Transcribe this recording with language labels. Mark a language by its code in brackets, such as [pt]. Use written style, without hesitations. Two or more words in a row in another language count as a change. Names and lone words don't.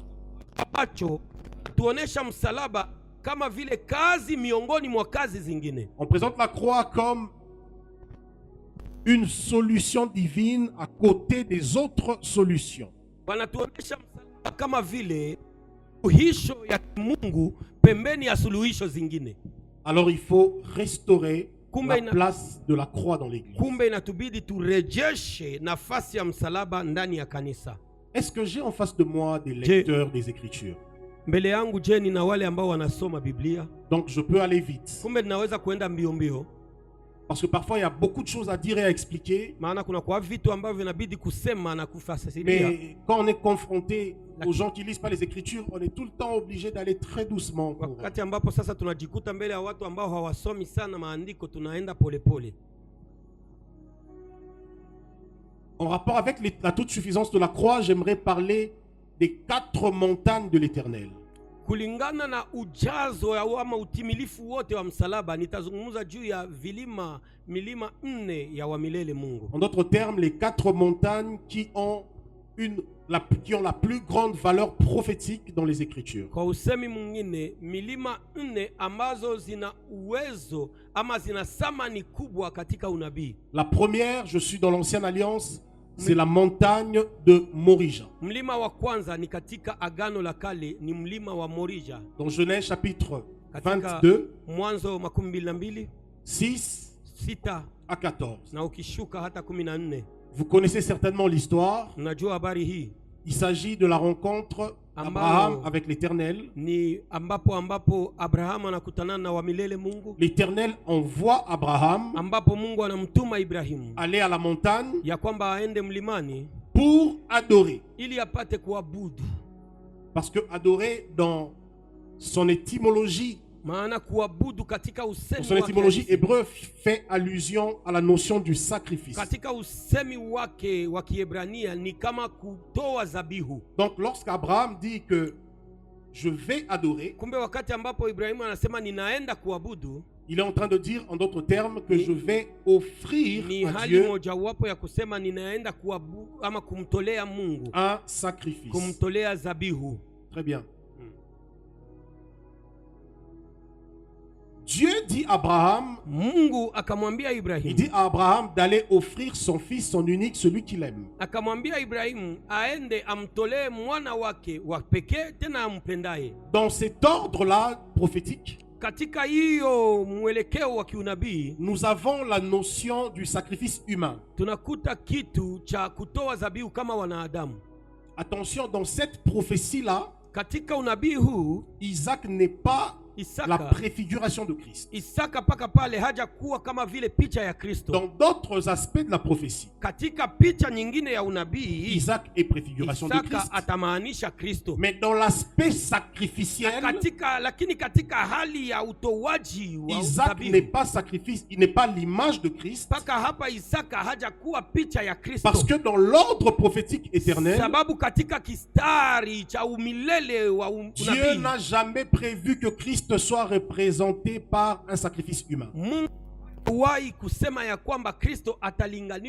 [sw] ambacho tuonesha msalaba kama vile kazi miongoni mwa kazi zingine. [fr] On présente la croix comme une solution divine à côté des autres solutions. [sw] Wanatuonesha msalaba kama vile suluhisho ya Mungu pembeni ya suluhisho zingine. [fr] Alors il faut restaurer [sw] Kumbe [fr] la place de la croix dans l'église. [sw] Kumbe inatubidi turejeshe nafasi ya msalaba ndani ya kanisa. [fr] Est-ce que j'ai en face de moi des lecteurs des Écritures? [sw] Mbele yangu je, ni na wale ambao wanasoma Biblia? [fr] Donc je peux aller vite. [sw] Kumbe ninaweza kuenda mbio mbio. [fr] Parce que parfois il y a beaucoup de choses à dire et à expliquer. [sw] Maana kuna kwa vitu ambavyo inabidi kusema na kufasiria. [fr] Mais quand on est confronté aux gens qui lisent pas les Écritures, on est tout le temps obligé d'aller très doucement. [sw] Wakati ambapo sasa tunajikuta mbele ya watu ambao hawasomi sana maandiko, tunaenda polepole. [fr] En rapport avec la toute suffisance de la croix, j'aimerais parler des 4 montagnes de l'Éternel. [sw] Kulingana na ujazo ama utimilifu wote wa msalaba, nitazungumza juu ya milima 4 ya wa milele Mungu. [fr] En d'autres termes, les 4 montagnes qui ont la plus grande valeur prophétique dans les Écritures. [sw] Kwa usemi mwingine, milima 4 ambazo zina uwezo ama zina thamani kubwa katika unabii. [fr] La première, je suis dans l'Ancienne Alliance, c'est la montagne de Morija. [sw] Mlima wa kwanza ni katika Agano la Kale, ni mlima wa Morija. [fr] Dans Genèse chapitre [sw] Katika 22, Mwanzo 22, [fr] 6 à 14. [sw] na ukishuka hata 14. [fr] Vous connaissez certainement l'histoire. [sw] Unajua habari hii. [fr] Il s'agit de la rencontre d'Abraham avec l'Éternel. [sw] Ni ambapo Abraham anakutana na wa milele Mungu. [fr] L'Éternel envoie Abraham [sw] Ambapo Mungu anamtuma Ibrahimu [fr] aller à la montagne [sw] ya kwamba aende mlimani [fr] pour adorer. [sw] ili apate kuabudu. [fr] Parce que adorer, dans son étymologie [sw] maana kuabudu katika [fr] Dans [sw] usemi [fr] son [sw] wake [fr] étymologie [sw] halisi. [fr] hébreu fait allusion à la notion du sacrifice. [sw] Katika usemi wake wa Kiebrania ni kama kutoa zabihu. [fr] Donc lorsqu'Abraham dit que je vais adorer, [sw] Kumbe wakati ambapo Ibrahimu anasema ninaenda kuabudu, [fr] il est en train de dire en d'autres termes que je vais offrir [sw] ni [fr] à [sw] hali [fr] Dieu [sw] mojawapo ya kusema ninaenda kuabudu ama kumtolea Mungu, [fr] un sacrifice. [sw] kumtolea zabihu. [fr] Très bien. Dieu dit à Abraham, [sw] Mungu akamwambia [fr] il [sw] Ibrahimu, [fr] dit à Abraham d'aller offrir son fils, son unique, celui qu'il aime. [sw] akamwambia Ibrahimu aende amtolee mwana wake wa pekee tena ampendaye. [fr] Dans cet ordre-là prophétique, [sw] Katika hiyo mwelekeo wa kiunabii [fr] nous avons la notion du sacrifice humain. [sw] tunakuta kitu cha kutoa zabihu kama wanadamu. [fr] Attention, dans cette prophétie-là, [sw] Katika unabii huu [fr] Isaac n'est pas la [sw] Isaka, [fr] préfiguration de Christ. [sw] Isaka paka pale haja kuwa kama vile picha ya Kristo. [fr] Dans d'autres aspects de la prophétie, [sw] Katika picha nyingine ya unabii [fr] Isaac est préfiguration de [sw] Isaka [fr] Christ. [sw] atamaanisha Kristo. [fr] Mais dans l'aspect sacrificiel, [sw] Lakini katika hali ya utowaji wa [fr] Isaac n'est [sw] zabihu, [fr] pas sacrifice, il n'est pas l'image de Christ. [sw] paka hapa Isaka haja kuwa picha ya Kristo. [fr] Parce que dans l'ordre prophétique éternel, [sw] Sababu katika kistari cha umilele wa [fr] Dieu [sw] unabii, [fr] n'a jamais prévu que Christ soit représenté par un sacrifice humain. [sw] Mungu hawahi kusema ya kwamba Kristo atalinganishwa